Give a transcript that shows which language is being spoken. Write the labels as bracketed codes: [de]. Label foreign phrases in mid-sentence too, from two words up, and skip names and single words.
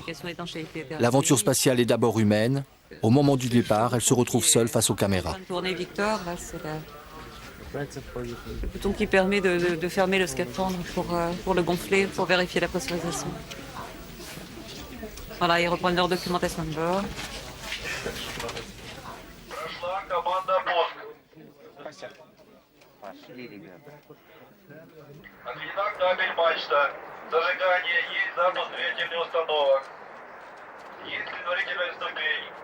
[fr] L'aventure spatiale est d'abord humaine. Au moment du départ, elle se retrouve seule face aux caméras. Victor, là, c'est le bouton qui permet de fermer le scaphandre pour le gonfler, pour vérifier la pressurisation. Voilà, ils reprennent leur documentation de bord. [ru] Отведена кабель мачта. Зажигание есть, запуск двигательных установок. Есть предварительная ступень.